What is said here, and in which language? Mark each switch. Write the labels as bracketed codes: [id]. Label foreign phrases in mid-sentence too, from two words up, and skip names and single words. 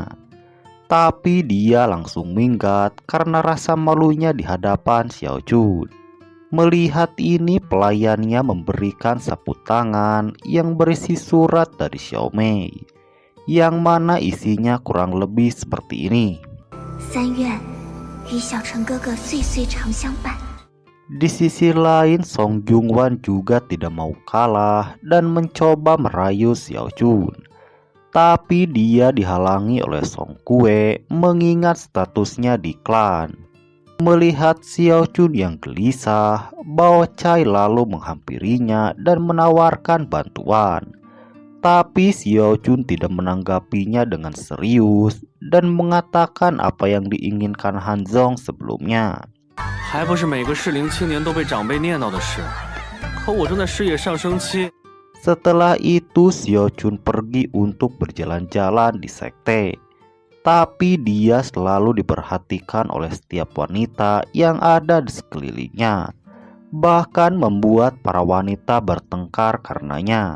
[id] Tapi dia langsung minggat karena rasa malunya di hadapan Xiao Chun. Melihat ini, pelayannya memberikan sapu tangan yang berisi surat dari Xiao Mei, yang mana isinya kurang lebih seperti ini. [zh] 3 愿与小陈哥哥岁岁长相伴。 [id] Di sisi lain, Song Jungwan juga tidak mau kalah dan mencoba merayu Xiao Chun. Tapi dia dihalangi oleh Song Kue mengingat statusnya di klan. Melihat Xiao Chun yang gelisah, Bao Chai lalu menghampirinya dan menawarkan bantuan. Tapi Xiao Chun tidak menanggapinya dengan serius dan mengatakan apa yang diinginkan Hanzong sebelumnya. [zh] 还不是每个适龄青年都被长辈念叨的事，可我正在事业上升期。 [id] Setelah itu Xiao Chun pergi untuk berjalan-jalan di sekte. Tapi dia selalu diperhatikan oleh setiap wanita yang ada di sekelilingnya. Bahkan membuat para wanita bertengkar karenanya.